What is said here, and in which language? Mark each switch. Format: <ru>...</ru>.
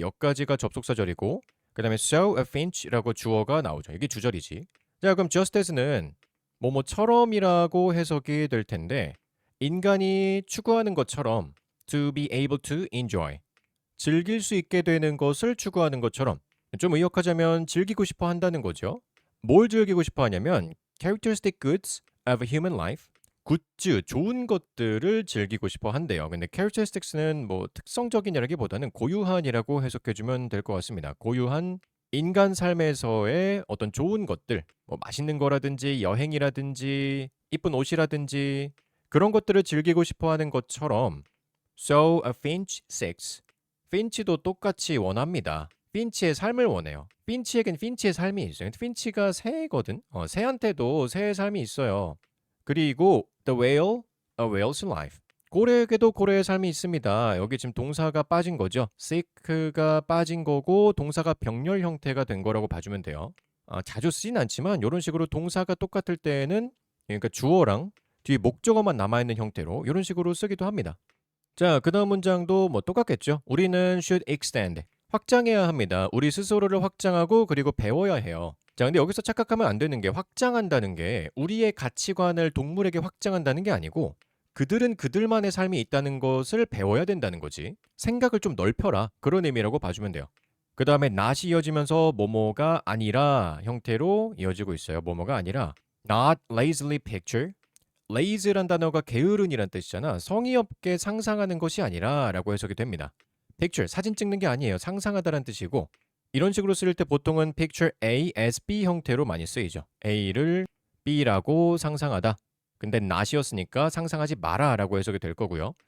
<ko>여기까지가 접속사절이고 그 다음에</ko> <en>so a finch</en> <ko>라고 주어가 나오죠. 이게 주절이지. 자, 그럼 just as는 뭐뭐처럼이라고 해석이 될 텐데 인간이 추구하는 것처럼</ko> <en>to be able to enjoy.</en> <ko>즐길 수 있게 되는 것을 추구하는 것처럼 좀 의역하자면 즐기고 싶어 한다는 거죠. 뭘 즐기고 싶어 하냐면</ko> <en>characteristic goods of a human life.</en> <ko>굿즈, 좋은 것들을 즐기고 싶어 한대요. 근데 characteristics는 뭐 특성적인이라기보다는 고유한이라고 해석해주면 될 것 같습니다. 고유한 인간 삶에서의 어떤 좋은 것들, 뭐 맛있는 거라든지 여행이라든지 이쁜 옷이라든지 그런 것들을 즐기고 싶어 하는 것처럼</ko> <en>So a finch seeks.</en> <ko>핀치도 똑같이 원합니다. 핀치의 삶을 원해요. 핀치에겐 핀치의 삶이 있어요. 핀치가 새거든. 새한테도 새의 삶이 있어요. 그리고</ko> <en>the whale, a whale's life.</en> <ko>고래에게도 고래의 삶이 있습니다. 여기 지금 동사가 빠진 거죠. seek가 빠진 거고 동사가 병렬 형태가 된 거라고 봐주면 돼요. 자주 쓰진 않지만 이런 식으로 동사가 똑같을 때에는 그러니까 주어랑 뒤에 목적어만 남아있는 형태로 이런 식으로 쓰기도 합니다. 자, 그 다음 문장도 뭐 똑같겠죠. 우리는</ko> <en>should extend.</en> <ko>확장해야 합니다. 우리 스스로를 확장하고 그리고 배워야 해요. 자, 근데 여기서 착각하면 안 되는 게 확장한다는 게 우리의 가치관을 동물에게 확장한다는 게 아니고 그들은 그들만의 삶이 있다는 것을 배워야 된다는 거지. 생각을 좀 넓혀라. 그런 의미라고 봐주면 돼요. 그 다음에 not이 이어지면서 뭐뭐가 아니라 형태로 이어지고 있어요. 뭐뭐가 아니라</ko> <en>not lazily picture.</en> <ko>lazy란 단어가 게으른이란 뜻이잖아. 성의 없게 상상하는 것이 아니라 라고 해석이 됩니다. picture, 사진 찍는 게 아니에요. 상상하다란 뜻이고 이런 식으로 쓸 때 보통은</ko> <en>picture A as B</en> <ko>형태로 많이 쓰이죠. A를 B라고 상상하다. 근데 not이었으니까 상상하지 마라 라고 해석이 될 거고요.</ko>